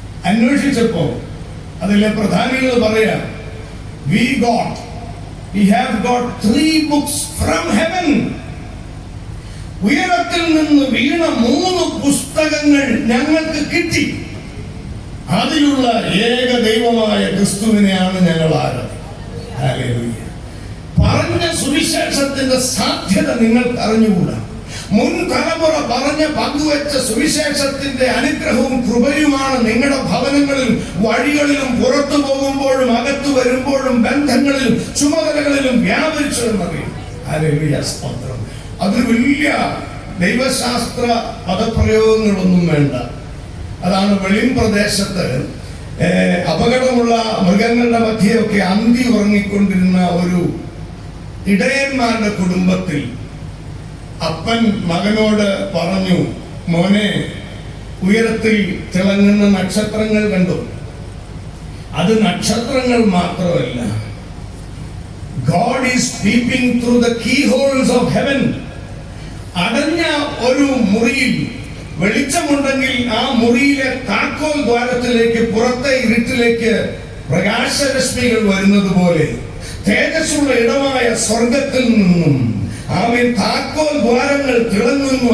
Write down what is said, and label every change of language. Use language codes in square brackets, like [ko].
[ml] അന്വേഷിച്ചപ്പോ അതിലെ പ്രധാനികൾ പറയാ, [en] we have got 3 books from heaven. [ml] ഉയരത്തിൽ നിന്ന് വീണ 3 പുസ്തകങ്ങൾ ഞങ്ങൾക്ക് കിട്ടി. അതിലുള്ള ഏക ദൈവമായ ക്രിസ്തുവിനെയാണ് ഞങ്ങൾ ആരാധിക്കുന്നത്. ഹല്ലേലൂയ. പറഞ്ഞ സുവിശേഷത്തിന്റെ സാധ്യത നിങ്ങൾക്ക് അറിഞ്ഞുകൂടാ. മുൻ തലമുറ പറഞ്ഞ് പങ്കുവെച്ച സുവിശേഷത്തിന്റെ അനുഗ്രഹവും കൃപയുമാണ് നിങ്ങളുടെ ഭവനങ്ങളിലും വഴികളിലും പുറത്തു പോകുമ്പോഴും അകത്തു വരുമ്പോഴും ബന്ധങ്ങളിലും ചുമതലകളിലും വ്യാപരിച്ചതെന്നറിയും. ഹല്ലേലൂയ, സ്തോത്രം. അത് വലിയ ദൈവശാസ്ത്ര പദപ്രയോഗങ്ങളൊന്നും വേണ്ട. അതാണ് വെളിം പ്രദേശത്ത് അപകടമുള്ള മൃഗങ്ങളുടെ മധ്യയൊക്കെ അന്തി ഉറങ്ങിക്കൊണ്ടിരുന്ന ഒരു ഇടയന്മാരുടെ കുടുംബത്തിൽ അപ്പൻ മകനോട് പറഞ്ഞു, മോനെ, ഉയരത്തിൽ തിളങ്ങുന്ന നക്ഷത്രങ്ങൾ കണ്ടു. അത് നക്ഷത്രങ്ങൾ മാത്രമല്ല, [en] God is peeping through the keyholes of heaven. [ml] അടഞ്ഞ ഒരു മുറിയിൽ വെളിച്ചമുണ്ടെങ്കിൽ ആ മുറിയിലെ താക്കോൽ ദ്വാരത്തിലേക്ക്, പുറത്തെ ഇരുട്ടിലേക്ക് പ്രകാശരശ്മികൾ വരുന്നത് പോലെ തേജസ്സുള്ള ഇടമായ സ്വർഗത്തിൽ നിന്നും ആമേൻ താക്കോൽ ദ്വാരങ്ങൾ തിളങ്ങുന്നു.